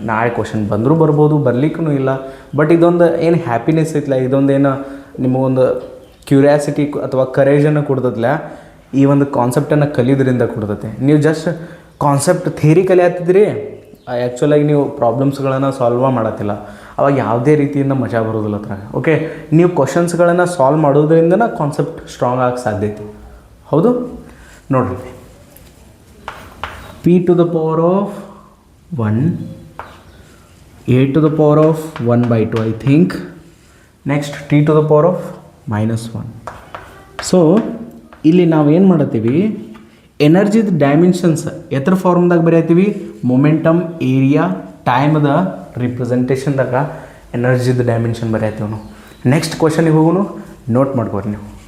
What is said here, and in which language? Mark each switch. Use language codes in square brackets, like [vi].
[kn] ನಾಳೆ ಕ್ವಶನ್ ಬಂದರೂ ಬರ್ಬೋದು, ಬರಲಿಕ್ಕೂ ಇಲ್ಲ. ಬಟ್ ಇದೊಂದು ಏನು ಹ್ಯಾಪಿನೆಸ್ ಐತಲ್ಲ, ಇದೊಂದು ಏನು ನಿಮಗೊಂದು ಕ್ಯೂರಿಯಾಸಿಟಿ ಅಥವಾ ಕರೇಜನ್ನು ಕೊಡ್ತದಲ್ಲ, ಈ ಒಂದು ಕಾನ್ಸೆಪ್ಟನ್ನು ಕಲಿಯೋದ್ರಿಂದ ಕೊಡ್ತೈತೆ. ನೀವು ಜಸ್ಟ್ ಕಾನ್ಸೆಪ್ಟ್ ಥಿಯರಿ ಕಲಿಯತ್ತಿದ್ರಿ, ಆ್ಯಕ್ಚುಲಾಗಿ ನೀವು ಪ್ರಾಬ್ಲಮ್ಸ್ಗಳನ್ನು ಸಾಲ್ವ ಮಾಡತ್ತಿಲ್ಲ. ಅವಾಗ ಯಾವುದೇ ರೀತಿಯಿಂದ ಮಜಾ ಬರೋದಿಲ್ಲ ಹತ್ರ. ಓಕೆ, ನೀವು ಕ್ವಶನ್ಸ್ಗಳನ್ನು ಸಾಲ್ವ್ ಮಾಡೋದ್ರಿಂದ ಕಾನ್ಸೆಪ್ಟ್ ಸ್ಟ್ರಾಂಗ್ ಆಗಕ್ಕೆ ಸಾಧ್ಯತೆ. ಹೌದು ನೋಡಿರಿ, [en] p to the power of 1, a to the power of 1/2 I think. Next t to the power of -1. [kn] So ಇಲ್ಲಿ ನಾವು ಏನು ಮಾಡತ್ತೀವಿ, ಎನರ್ಜಿದ ಡೈಮೆನ್ಷನ್ಸ್ ಎತ್ತರ ಫಾರ್ಮ್ದಾಗ ಬರೆಯತ್ತೀವಿ. ಮೊಮೆಂಟಮ್, ಏರಿಯಾ, ಟೈಮ್ದ ರಿಪ್ರೆಸೆಂಟೇಷನ್ದಾಗ ಎನರ್ಜಿದ ಡೈಮೆನ್ಷನ್ ಬರೆಯತ್ತೀವಿ ನಾವು. ನೆಕ್ಸ್ಟ್ ಕ್ವಶನಿಗೆ ಹೋಗೋಣ, ನೋಟ್ ಮಾಡ್ಕೋರಿ ನೀವು.